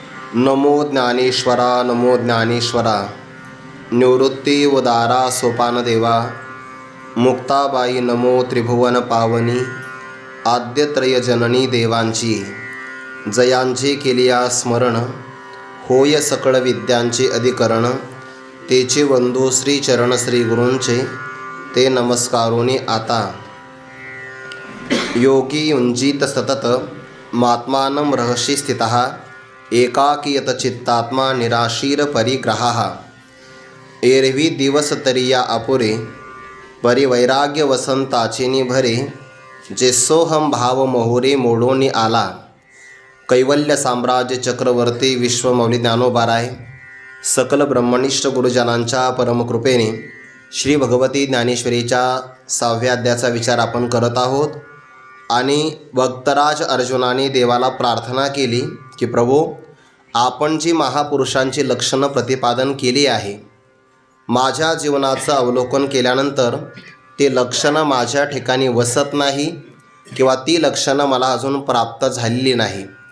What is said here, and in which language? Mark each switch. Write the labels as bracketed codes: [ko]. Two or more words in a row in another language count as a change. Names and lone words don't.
[mr] नमो ज्ञानेश्वरा नमो ज्ञानेश्वरा. निवृत्ती उदारा सोपान देवा. मुक्ताबाई नमो त्रिभुवन पावनी. आद्यत्रय जननी देवांची जयांची केलिया स्मरण. होय सकळ विद्यांचे अधिकरण. तेचे वंदू श्री चरण श्री गुरूंचे. ते नमस्कारोनी आता. [sa] योगी युंजीत सतत मात्मानं रहसि स्थितः. एकाकीयत चित्तात्मा निराशीर परिग्रहाः. [mr] एरवी दिवस तरिया अपुरे. परिवैराग्य वसंताचे निभरे. जे सोहम भाव मोहोरे मोडोनी आला. कैवल्य साम्राज्य चक्रवर्ती विश्वमौली ज्ञानोबाराय सकल ब्रह्मनिष्ठ गुरुजनांच्या परमकृपेने श्री भगवती ज्ञानेश्वरीच्या 6व्या अध्यायाचा विचार आपण करत आहोत. आणि भक्तराज अर्जुनाने देवाला प्रार्थना केली की प्रभू, आपण जी महापुरुषांची लक्षणं प्रतिपादन केली आहे, माझ्या जीवनाचं अवलोकन केल्यानंतर ते लक्षणं माझ्या ठिकाणी वसत नाही किंवा ती लक्षणं मला अजून प्राप्त झालेली नाही.